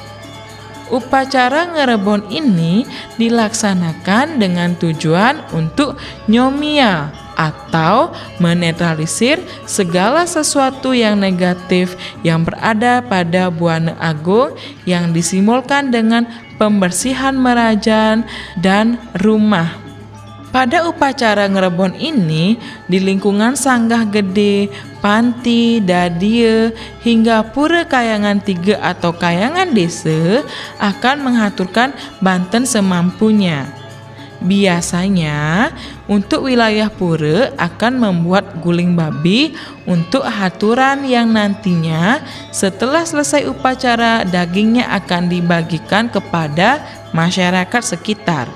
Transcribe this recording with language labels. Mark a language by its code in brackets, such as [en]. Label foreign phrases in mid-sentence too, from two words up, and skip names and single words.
[id] Upacara ngerebon ini dilaksanakan dengan tujuan untuk nyomia atau menetralisir segala sesuatu yang negatif yang berada pada buana agung yang disimbolkan dengan pembersihan merajan dan rumah. Pada upacara ngerebon ini, di lingkungan sanggah gede, panti, dadia, hingga pura kayangan tiga atau kayangan desa akan mengaturkan banten semampunya. Biasanya, untuk wilayah pura akan membuat guling babi untuk haturan yang nantinya setelah selesai upacara dagingnya akan dibagikan kepada masyarakat sekitar.